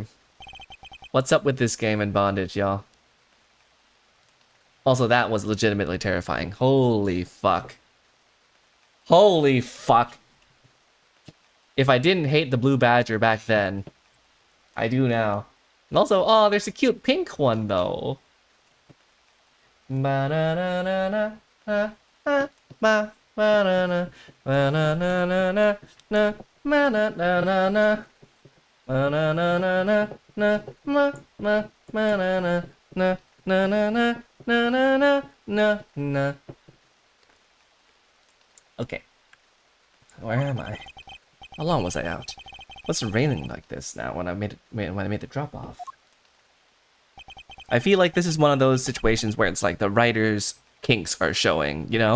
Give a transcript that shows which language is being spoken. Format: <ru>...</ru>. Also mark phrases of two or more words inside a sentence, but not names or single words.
<en>What's up with this game in bondage, y'all? Also, that was legitimately terrifying. Holy fuck. Holy fuck. If I didn't hate the blue badger back then, I do now. And also, oh, there's a cute pink one, though. Ba-na-na-na-na, ba-na-na-na, ba-na-na-na, ba-na-na-na-na, ba-na-na-na-na, ba-na-na-na-na, na-na-na-na, na-na-na-na-na-na-na. Okay. Where am I? How long was I out? What's it raining like this now when I made the drop off? I feel like this is one of those situations where it's like the writer's kinks are showing, you know?</en>